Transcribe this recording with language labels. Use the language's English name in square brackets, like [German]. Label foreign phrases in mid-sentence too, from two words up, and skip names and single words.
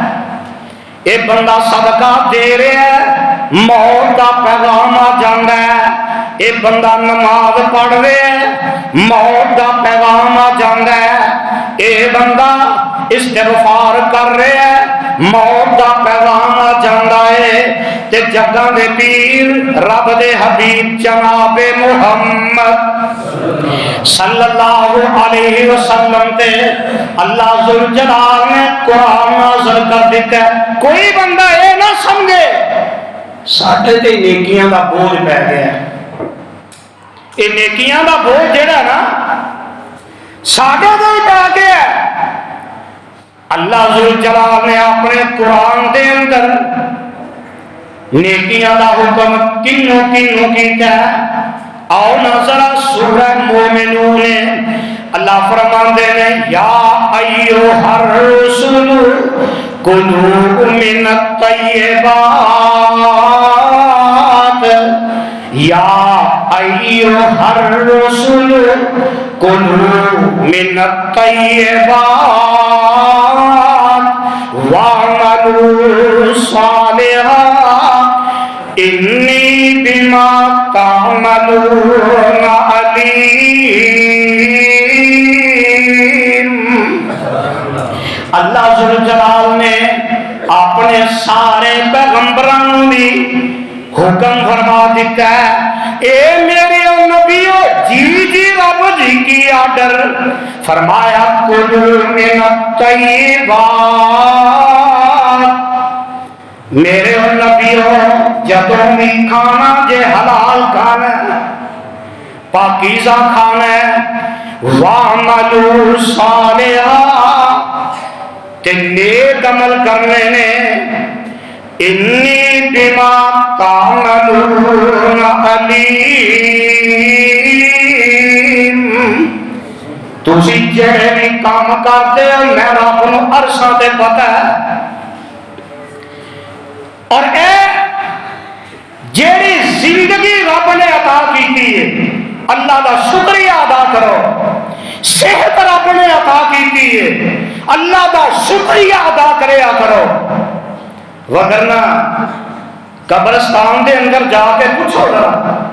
[Punjabi] اے بندہ صدقہ دے رہا ہے، موت دا پیغام آ جاندا ہے۔ اے بندہ نماز پڑھ رہا ہے، موت دا پیغام آ جاندا ہے۔ اے بندہ استغفار کر رہا ہے، موت دا پیغام آ جاندا ہے۔ تے جگاں دے پیر رب دے حبیب جناب محمد [Arabic] صلی اللہ علیہ وسلم [Punjabi] تے اللہ ذوالجلال نے قرآن نازل کر دیتا ہے۔ کوئی بندہ یہ نہ سمجھے ساڈے تے نیکیاں دا بوجھ پی گیا ہے۔ یہ نیکیاں دا بوجھ جڑا نا ساڈے تے ہی پی گیا ہے۔ اللہ ذوالجلال نے اپنے قرآن دے اندر نیکیاں دا حکم کنوں کنوں کیتا ہے۔ آؤ نظر سورہ مومنون اللہ فرماندے نے [Arabic] یا ایھا الرسول کلوا من الطیبات یا ایھا الرسول کلوا من الطیبات واعملوا صالحا انی بما تعملون علیم۔ [Punjabi] اللہ ذوالجلال نے اپنے سارے پیغمبروں بھی حکم فرما دیتا ہے اے میرے نبیو جی جی رب جی کی آرڈر فرمایا [Arabic] کلوا من الطیبات۔ [Punjabi] میرے نبیو جدوں بھی کھانا جے حلال کھانا ہے، پاکیزہ کھانا ہے، [Arabic] وَعْمَلُوا صَالِحًا [Punjabi] تے نیک عمل کرنے نے، [Arabic] انی بما تعملون علیم۔ [Punjabi] تسی جڑے بھی کام کرتے ہو میں رب نو عرشاں تے پتہ ہے۔ اور اے جیڑی زندگی رب نے عطا کی ہے اللہ دا شکریہ ادا کرو۔ صحت رب نے عطا کی ہے اللہ دا شکریہ ادا کریا کرو، وگرنہ قبرستان دے اندر جا کے پوچھو ذرا